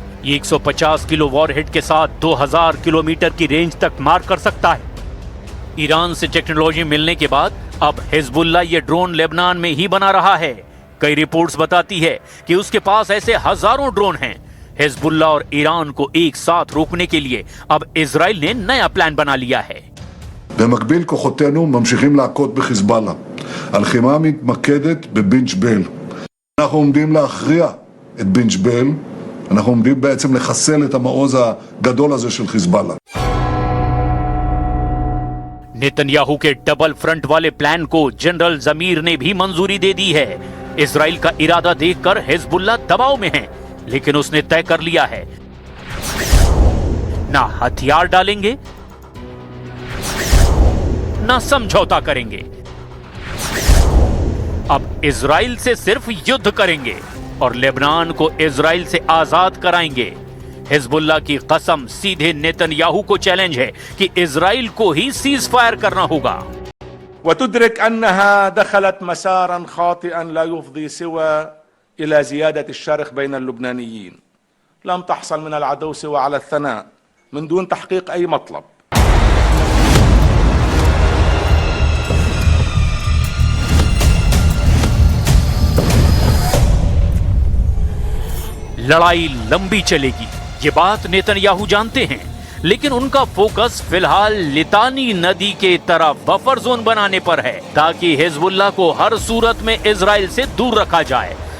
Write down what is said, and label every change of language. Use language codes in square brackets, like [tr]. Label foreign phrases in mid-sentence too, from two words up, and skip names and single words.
[hi] ये 150 किलो वॉरहेड के साथ 2000 किलोमीटर की रेंज तक मार कर सकता है। ईरान से टेक्नोलॉजी मिलने के बाद अब हिजबुल्लाह ये ड्रोन लेबनान में ही बना रहा है। कई रिपोर्ट्स बताती है कि उसके पास ऐसे हजारों ड्रोन हैं। हिजबुल्लाह और ईरान को एक साथ रोकने के लिए अब इजराइल ने नया प्लान बना लिया है। [he] במקביל כוחותינו ממשיכים להכות בחיזבאללה. הלחימה מתמקדת בבן ג'בייל. אנחנו עומדים להכריע את בן ג'בייל. אנחנו עומדים בעצם לחסל את המעוז הגדול הזה של חיזבאללה. [hi] नेतन्याहू के [en] double front [hi] वाले प्लान को जनरल जमीर ने भी मंजूरी दे दी है। इजराइल का इरादा देखकर हिजबुल्लाह दबाव में है, लेकिन उसने तय कर लिया है ना हथियार डालेंगे ना समझौता करेंगे। अब इजराइल से सिर्फ युद्ध करेंगे और लेबनान को इजराइल से आजाद कराएंगे। हिजबुल्लाह की कसम सीधे नेतन्याहू को चैलेंज है कि इजराइल को ही [en] cease fire [hi] करना होगा। [ar] وتدرك أنها دخلت مسارا خاطئا لا يفضي سوى إلى زيادة الشرخ بين اللبنانيين. لم تحصل من العدو سوى على الثناء من دون تحقيق أي مطلب. [hi] लड़ाई लंबी चलेगी, ये बात नेतन्याहू जानते हैं, लेकिन उनका फोकस फिलहाल लितानी नदी के तरफ [en] buffer zone [hi] बनाने पर है ताकि हिजबुल्लाह को हर सूरत में इजराइल से दूर रखा जाए।